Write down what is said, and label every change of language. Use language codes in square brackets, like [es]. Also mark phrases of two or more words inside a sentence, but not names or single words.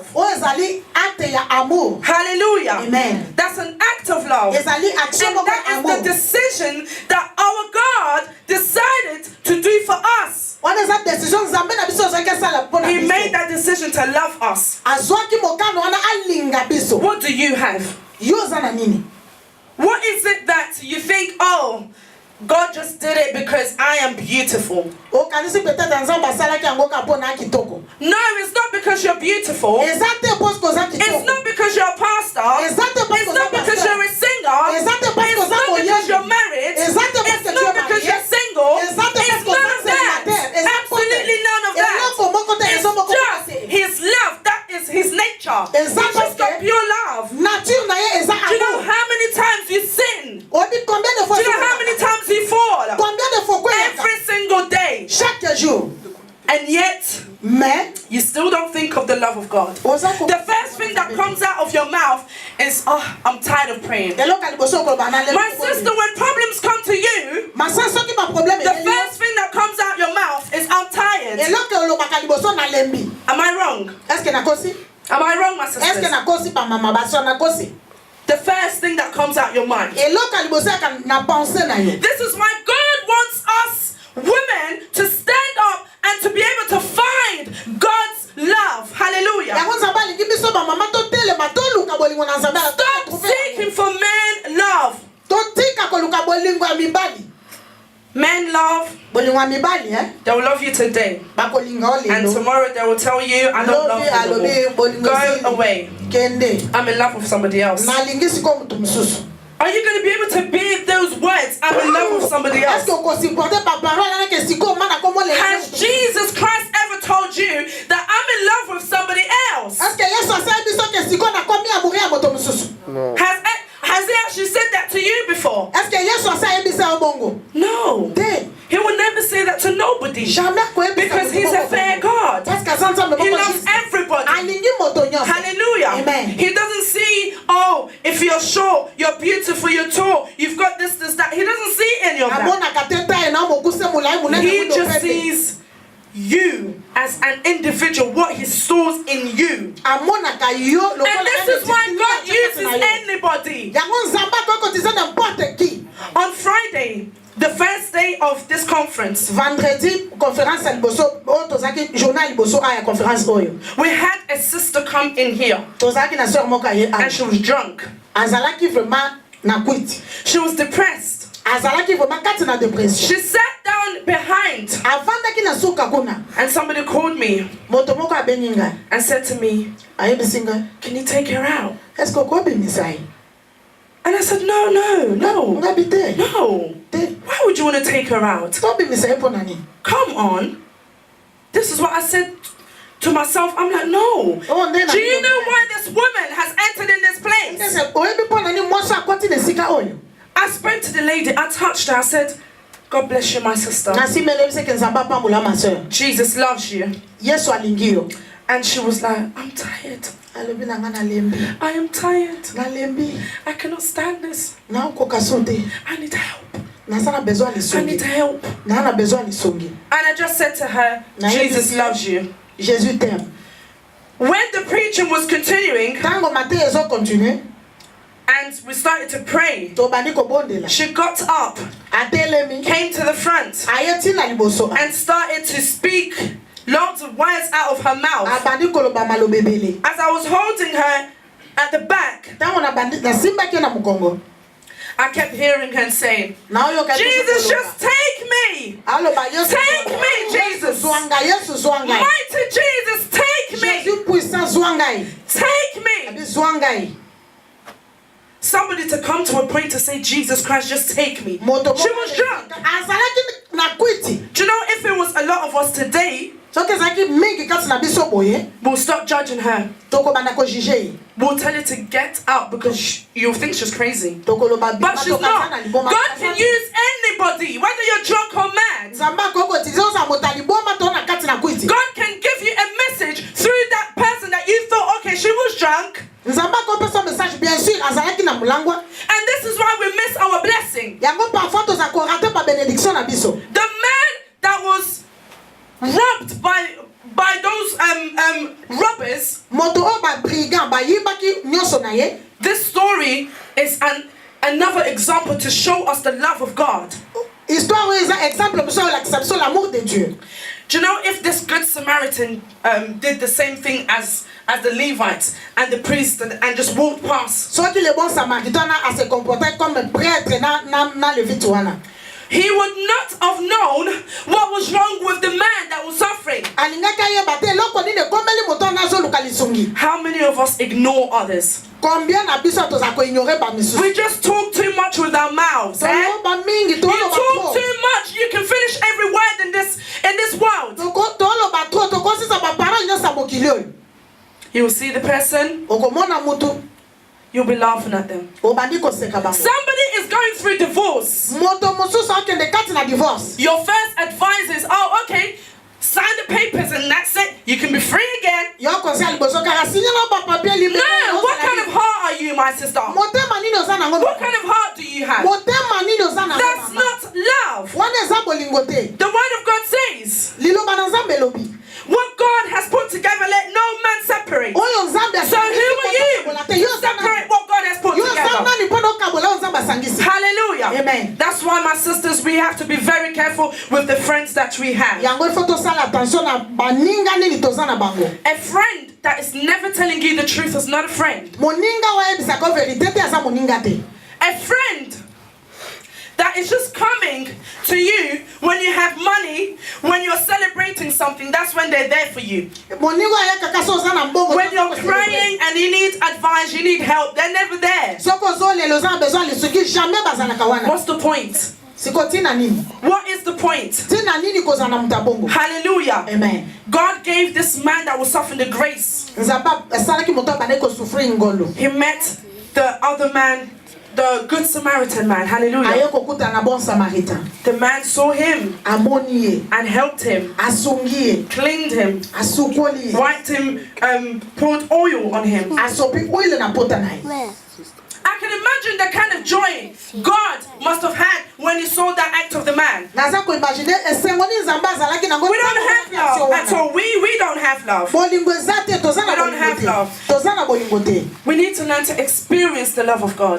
[ln] oyo ezali acte ya amour [en] Hallelujah. Amen. That's an act of love. [ln] ezali action [en] And [ln] moko [en] that [ln] ya [en] is [ln] amour [en] the decision that our God decided to do for us. [ln] wana eza décision nzambe na biso azwaki asala mpo na [en] He made [ln] biso [en] that decision to love us. [ln] azwaki mokano wana alinga biso [en] What do you have? [ln] yo oza na nini [en] What is it that you think, oh, God just did it because I am beautiful? [ln] okanisi peut-être nzambe asalaki yango ka mpo na kitoko [en] No, it's not because you're beautiful. [ln] eza te poske oza [en] It's [ln] kitoko [en] not because you're a pastor. [ln] eza te [en] It's [ln] poske oza [en] not because [ln] pasteur [en] you're a singer. [ln] eza te poske [en] It's [ln] oza [en] not because [ln] moyebi [en] you're married. [ln] eza te [en] It's [ln] poske [en] not because you're single. [ln] eza te [en] It's [ln] poske [en] none [ln] oza [en] of that. [ln] célibataire eza [en] Absolutely none of that. [ln] eloko moko te [en] It's [ln] ezo moko [en] just His love. That is His nature. He's [ln] Eza [en] just got [fr] parce que- [en] pure love. [ln] nature na ye eza [en] Do you know [ln] amour [en] how many times you sin? [fr] oyebi combien de [en] Do [ln] fois [en] you know how many times you fall? [fr] combien de fois koyaka [en] Every single day. [fr] chaque jour [en] And yet, [ln] mais [en] you still don't think of the love of God. [ln] oza ko [en] The first thing that comes out of your mouth is, oh, I'm tired of praying. [ln] eloko ya liboso okoloba na [en] My sister, when problems come to you, [ln] masa soki baproblème [en] the first thing that comes out your mouth is, I'm tired. [ln] eloko olobaka liboso nalembi [en] Am I wrong? [ln] eske nakosi [en] Am I wrong, my [ln] eske [en] sisters? [ln] nakosi bamama baso nakosi [en] The first thing that comes out your mind. [ln] eloko ya liboso yaka na pense na yo [en] This is why God wants us women to stand up and to be able to find God's love. Hallelujah. [ln] yango nzambe alingi biso bamama totelema toluka bolingo na nzambe [en] Stop seeking for men love. [ln] totika koluka bolingo ya mibali [en] Men love, [ln] bolingo ya mibali [en] they will love you today. [ln] bakolinga o [en] And [ln] lelo [en] tomorrow they will tell you, I don't love [ln] lobi [en] you [ln] alobi [en] anymore. [ln] bolingo [en] Go [ln] esili. [en] away. [ln] kende [en] I'm in love with somebody else. [ln] nalingi sikoyo mutu mosusu [en] Are you going to be able to bear those words? I'm in love with somebody else. [ln] eske okosupporte baparole anake sikoyo mana komolela [en] Has Jesus Christ ever told you that I'm in love with somebody else? [ln] eske yesu asali biso ke sikoyo nakomi amouri ya moto mosusu [en] Has he actually said that to you before? [ln] eske yesu bongo. [en] No. [ln] Te. [en] He will never say that to nobody. [ln] Jamais koyebisa [en] Because he's a fair God. [fr] Parce que [ln] aza nzambe [en] He [ln] moko [en] loves [ln] juste. [en] everybody. [ln] Alingi moto nyonso. [en] Hallelujah. Amen. He doesn't see, oh, if you're short, you're beautiful, you're tall, you've got this, that. He doesn't see any of that. [ln] Amonaka te taille na mokuse mulai munene [en] He [ln] mundo [en] just [ln] pepe. [en] sees you as an individual, what he stores in you. [ln] Amonaka yo lokola [en] And this is why God uses anybody. [ln] yango nzambe akokotiza [fr] n'importe qui. [en] On Friday, the first day of this conference, [ln] Vendredi conférence ya liboso oyo tozalaki journal liboso aya conférence oyo [en] we had a sister come in here [ln] tozalaki na sœur moko aye [en] and she was drunk. [ln] azalaki vraiment na kwiti [en] She was depressed. [ln] azalaki vraiment kati na dépression [en] She sat down behind [ln] avandaki na suka kuna [en] and somebody called me [ln] moto moko abengi ngai [en] and said to me, [ln] ayebisi ngai [en] can you take her out? [ln] est ce que okobimisa ye [en] And I said, no. [ln] ngabi te [en] No. [ln] te [en] Why would you want to take her out? [ln] tobimisa ye mpo na nini [en] Come on. This is what I said to myself. I'm like, no. [ln] Oh, nde na [en] Do you know why this woman has entered in this place? [ln] Ese oyebi mpo na nini mwasi akoti na esika oyo [en] I spoke to the lady. I touched her. I said, God bless you, my sister. [ln] nasimelebi ke nzambe apambola [fr] ma sœur [en] Jesus loves you. [ln] yesu alingi yo [en] And she was like, I'm tired. [ln] alobi na ngai nalembi [en] I am tired. [ln] nalembi [en] I cannot stand this. [ln] naokoka so te [en] I need help. [ln] naza na besoin ya [en] I need [ln] lisongi [en] help. [ln] naa na besoin ya lisongi [en] And I just said to her, [ln] Na [en] Jesus [ln] yebisi- [en] loves you. [fr] jésus t'aime [en] When the preaching was continuing [ln] ntango mateyi ezokontinue [en] and we started to pray, [ln] tobandi kobondela [en] she got up, [ln] atelemi [en] came to the front, [ln] aye ntina liboso [en] and started to speak lots of words out of her mouth. [ln] abandi koloba maloba ebele [en] As I was holding her at the back, [ln] ntango nasimbaki ye na mokongo [en] I kept hearing her say, [ln] naoyoka [en] Jesus, just take me. [ln] aloba yesu [en] Take me, Jesus. [ln] zwanga yesu zwanga [en] Mighty Jesus, take me. [fr] jésus puissant [ln] zwanga [en] Take me. [ln] abi zwanga [en] Somebody to come to a point to say, Jesus Christ, just take me. [ln] moto [en] She was drunk. [ln] azalaki na kwiti [en] Do you know, if it was a lot of us today, [ln] soki ezalaki mingi kati na biso boye [en] we'll stop judging her. [ln] tokobanda kojuge ye [en] We'll tell her to get out because you'll think she's crazy. [ln] tokoloba [en] But she's not. God can use anybody, whether you're drunk or mad. [ln] nzambe akokotiza oza moto aliboma to na kati na kwiti [en] God can give you a message through that person that you thought, okay, she was drunk. [ln] nzambe akopesa message [fr] bien sûr [ln] azalaki na mulangwa [en] And this is why we miss our blessing. [ln] yango parfois toza korate ba bénédiction na biso [en] The man that was robbed by those robbers, [ln] moto oyo babrigand bayibaki nyonso na ye [en] this story is another example to show us the love of God. [ln] histoire oyo eza exemple biso olakisa biso [fr] l'amour de dieu [en] Do you know, if this good Samaritan did the same thing as the Levites and the priest and just walked past, [fr] soki le bon samaritain ase comportait comme prêtre na levite wana [en] he would not have known what was wrong with the man that was suffering. [ln] alingaki ayeba te eloko nini ekomeli moto wana azoluka lisungi [en] How many of us ignore others? [ln] combien na biso toza koignore bamisusu [en] We just talk too much with our mouths. [ln] toloba mingi [en] You [ln] toloba [en] talk [ln] tro [en] too much. You can finish every word in this world. [ln] toloba tro tokosisa baparole nyonso ya mokili oyo [en] You will see the person. [ln] okomona mutu [en] You'll be laughing at them. [ln] obandi koseka bango [en] Somebody is going through divorce. [ln] moto mosusu akende kati na divorce [en] Your first advice is, oh, okay, sign the papers and that's it. You can be free again. [ln] yo konseya liboso kaka sinyela bapapie [en] No, what kind of heart are you, my sister? [ln] motema nini oza nango [en] What kind of heart do you have? [ln] motema nini oza nango [en] That's [ln] mama? [en] not love. [ln] wana eza bolingo te [en] The word of God says, [ln] liloba na nzambe elobi [en] what God has put together, let no man separate. [ln] oyo nzambe [en] So who are you [ln] te yo [en] to separate what God has put [ln] yo oza [en] together? [ln] nani mpo na okabola oyo nzambe asangisi [en] Hallelujah. Amen. That's why, my sisters, we have to be very careful with the friends that we have. [ln] yango ifo tosala attention na baninga nini toza na bango [en] A friend that is never telling you the truth is not a friend. [ln] moninga wayebisaka verité te aza moninga te [en] A friend that is just coming to you when you have money, when you're celebrating something, that's when they're there for you. [ln] moninga ayakaka so oza na mbongo [en] When you're crying and you need advice, you need help, they're never there. [ln] soko ozolela oza na besoin lisungi jamais bazalaka wana [en] What's the point? [ln] siko tina nini [en] What is the point? [ln] tina nini kozala na mutu bongo [en] Hallelujah. [ln] amen [en] God gave this man that was suffering the grace. [ln] nzambe asalaki moto abandaki kosufrir ngolo [en] He met the other man, the Good Samaritan man, hallelujah. [ln] aye kokuta na bon samaritain [en] The man saw him [ln] amoni ye [en] and helped him, [ln] asungi ye [en] cleaned him, [ln] asukoli ye [en] wiped him, poured oil on him. [ln] asopi oil na pota na ye. [en] I can imagine the kind of joy God must have had when he saw that act of the man. [ln] naza ko imagine esengoni nzamba azalaki nango. [en] We don't have love at all. We don't have love. [ln] bolingo ezate tozana [en] We don't have love. [ln] tozana bolingo te. [en] We need to learn to experience the love of God.